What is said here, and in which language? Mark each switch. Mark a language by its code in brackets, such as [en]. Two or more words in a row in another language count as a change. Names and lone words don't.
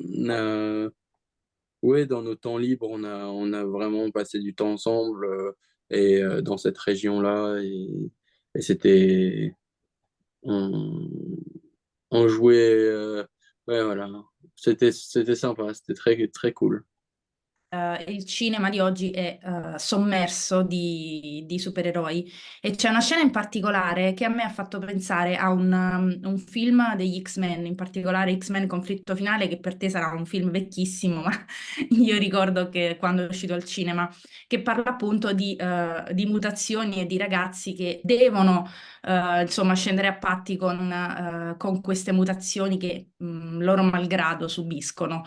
[fr] Ouais, dans nos temps libres, on a vraiment passé du temps ensemble et dans cette région-là, et on, on jouait, ouais, voilà. C'était sympa, c'était très, très cool. [it] Il cinema di oggi è sommerso di supereroi e c'è una scena in particolare che a me ha fatto pensare a un film degli X-Men, in particolare X-Men Conflitto Finale, che per te sarà un film vecchissimo, ma io ricordo che quando è uscito al cinema, che parla appunto di mutazioni e di ragazzi che devono insomma scendere a patti con queste mutazioni che loro malgrado subiscono.